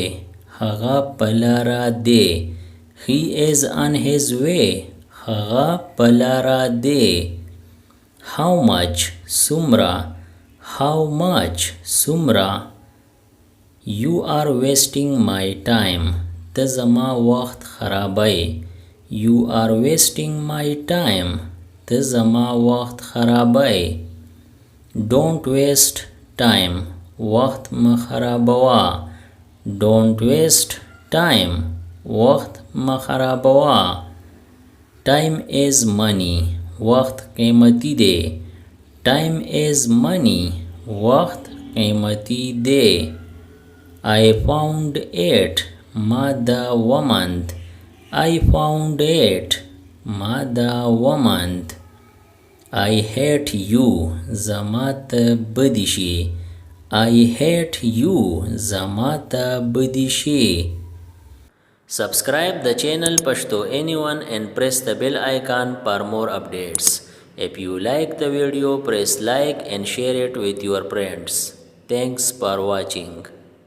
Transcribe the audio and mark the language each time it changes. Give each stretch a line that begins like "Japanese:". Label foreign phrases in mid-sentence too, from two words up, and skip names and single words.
Pashto: هغه په لاره دی.
English: He is on his way.
Pashto: هغه په لاره دی.
English: How much? څومره. How much? څومره. You are wasting my time.
Pashto: ته زما وخت خرابوي.
English: You are wasting my time.
Pashto: ته زما وخت خرابوي.
English: Don't waste time.
Pashto: وخت مه خرابوه.
English: Don't waste time.
Pashto: وخت مه خرابوه.
English: Time is money.
Pashto: وقت قیمتی دی.
English: Time is money.
Pashto: وقت قیمتی دی.
English: I found it.
Pashto: ما دا ومند.
English: I found it.
Pashto: ما دا ومند.
English: I hate you
Pashto: زما ته بدی شي.
English: I hate you
Pashto: زما ته بدی شي.
English: Subscribe the channel Pashto Anyone and press the bell icon for more updates. If you like the video, press like and share it with your friends. Thanks for watching.